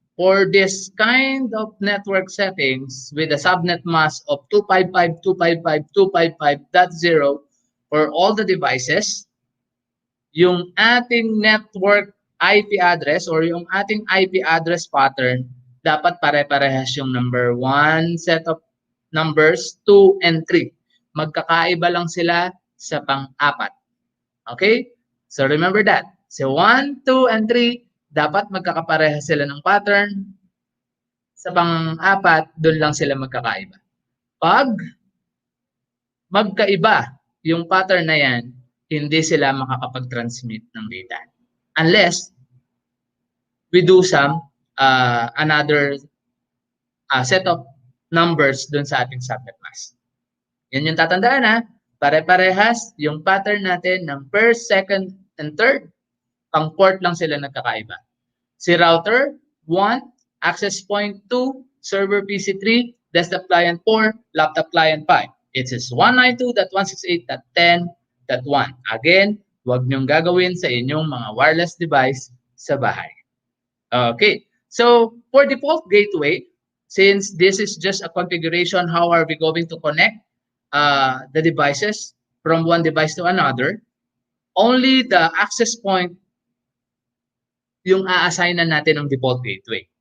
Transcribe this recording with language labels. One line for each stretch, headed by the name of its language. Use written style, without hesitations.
English: For this kind of network settings with a subnet mask of 255.255.255.0 for all the devices,
Filipino: yung ating network IP address or yung ating IP address pattern, dapat pare-parehas yung
English: number 1 set of numbers, 2 and 3.
Filipino: Magkakaiba lang sila sa pang-apat.
English: Okay? So remember that. So 1, 2, and 3,
Filipino: dapat magkakaparehas sila ng pattern. Sa pang-apat, doon lang sila magkakaiba. Pag magkaiba yung pattern na yan, hindi sila makakapag-transmit ng data.
English: Unless we do some another set of numbers
Filipino: doon sa ating
English: subnet mask.
Filipino: Yan yung tatandaan ha. Pare-parehas yung pattern natin ng first, second, and third. Pang port lang sila nagkakaiba. Si router, 1, access point 2, server PC 3, desktop client 4, laptop client 5.
English: It is 192.168.10.1.
Filipino: Again, huwag niyong gagawin sa inyong mga wireless device sa bahay.
English: Okay, so for default gateway, since this is just a configuration, how are we going to connect the devices from one device to another? Only the access point
Filipino: yung a-assignan natin ng
English: default gateway.